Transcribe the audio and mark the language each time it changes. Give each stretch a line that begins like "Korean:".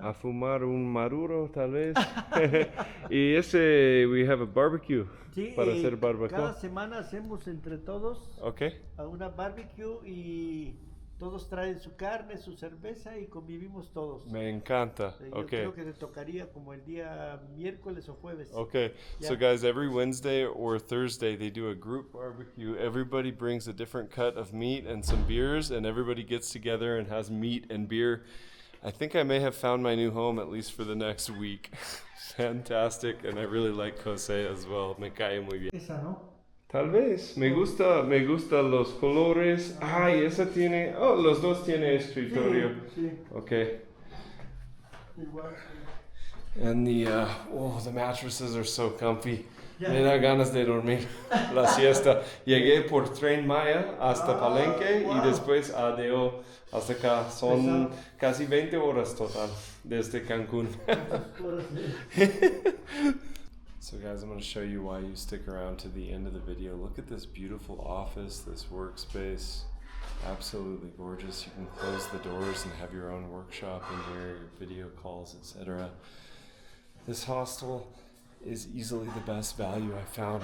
Spanish: A fumar un maduro, tal vez. Y ese,
English: we have a barbecue.
Spanish: Sí, para hacer barbacoa. Cada semana hacemos entre todos Okay. a una barbecue y todos traen su carne, su cerveza y convivimos todos. Me encanta. Yo Okay. creo que te tocaría como el día miércoles o jueves. Okay.
English: Yeah. So guys, every Wednesday or Thursday they do a group barbecue. Everybody brings a different cut of meat and some beers, and everybody gets together and has meat and beer. I think I may have found my new home, at least for the next week. Fantastic, and I really like Jose as well.
Spanish: Me cae muy bien. Esa, ¿no? Tal vez. Me gusta los colores. Ay, esa tiene. Oh, los dos tiene escritorio. Sí. Okay. Igual.
English: And the mattresses are so comfy.
Spanish: Me da ganas de dormir la siesta. Llegué por tren Maya hasta Palenque y después adiós hasta acá. Son casi 20 horas total desde Cancún.
English: So guys, I'm going to show you why you stick around to the end of the video. Look at this beautiful office, this workspace. Absolutely gorgeous. You can close the doors and have your own workshop in here, your video calls, etc. This hostel is easily the best value I found.